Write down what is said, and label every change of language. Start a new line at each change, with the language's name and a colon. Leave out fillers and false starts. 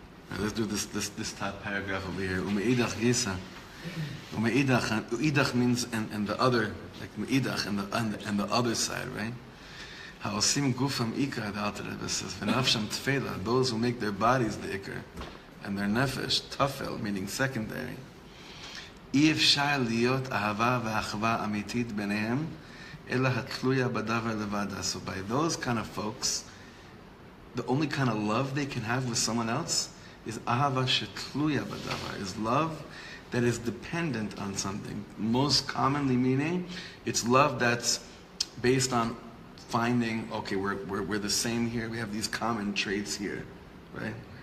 English: Now let's do this top paragraph over here.
Hebrew: Umeidach gisa.
English: Umeidach means and the other, like meidach and the other side, right?
Hebrew: Ha'osim gufam ikar,
English: the Alter Rebbe says,
Hebrew: v'nafsham tefela,
English: those who make their bodies the ikar, and their nefesh, tafel, meaning secondary.
Hebrew: אי אפשר להיות אהבה ואחווה אמיתית ביניהם, אלא התלויה בדבר לבדה.
English: So by those kind of folks, the only kind of love they can have with someone else is
Hebrew: ahava shetluya badavar,
English: is love that is dependent on something. Most commonly meaning, it's love that's based on finding, okay, we're the same here, we have these common traits here, right?